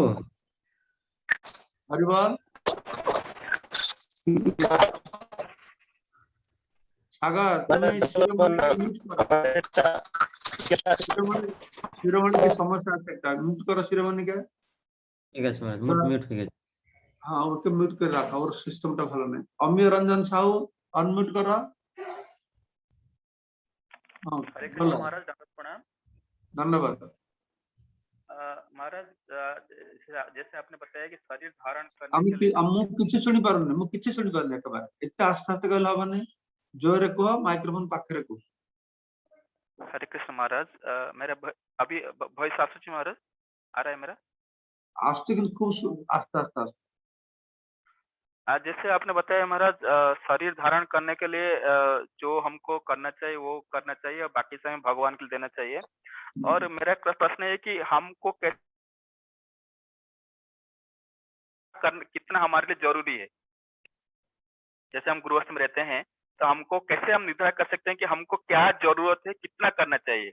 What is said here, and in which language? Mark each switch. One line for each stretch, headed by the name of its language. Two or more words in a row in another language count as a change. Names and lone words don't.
Bangla: হরি বল। সাগর তুমি শিরোমণিকে মিউট করো। শিরোমণি কি সমস্যা আছে, একটা মিউট করো শিরোমণিকে। ঠিক আছে মহারাজ, মিউট হয়ে গেছে। হ্যাঁ, ওকে মিউট করে রাখা, ওর সিস্টেমটা ভালো নেই। অমিয় রঞ্জন সাহু অনমিউট করো।
Hindi: हरे कृष्ण महाराज, दंडवत प्रणाम। धन्यवाद महाराज, जैसे आपने बताया कि शरीर धारण करने
Bangla: আমি
Hindi: के लिए
Odia: ମୁଁ କିଛି ଶୁଣି ପାରୁନି, ମୁଁ କିଛି ଶୁଣି ପାରୁନି ଏକେବାରେ। ଏତେ ଆସ୍ତେ ଆସ୍ତେ କହିଲେ ହବନି, ଜୋରରେ କୁହ, ମାଇକ୍ରୋଫୋନ ପାଖରେ କୁହ।
Hindi: हरे कृष्ण महाराज, मेरा अभी वॉइस आସୁଛି महाराज? आ रहा है मेरा?
Odia: ଆସୁଛି କିନ୍ତୁ ଖୁବ ଆସ୍ତେ ଆସ୍ତେ ଆସୁଛି।
Hindi: जैसे आपने बताया महाराज, शरीर धारण करने के लिए जो हमको करना चाहिए वो करना चाहिए और बाकी समय भगवान के लिए देना चाहिए। और मेरा एक प्रश्न है कि हमको कैसे कितना हमारे लिए जरूरी है। जैसे हम गृहस्थ में रहते हैं तो हमको कैसे हम निर्धारित कर सकते हैं कि हमको क्या जरूरत है, कितना करना चाहिए।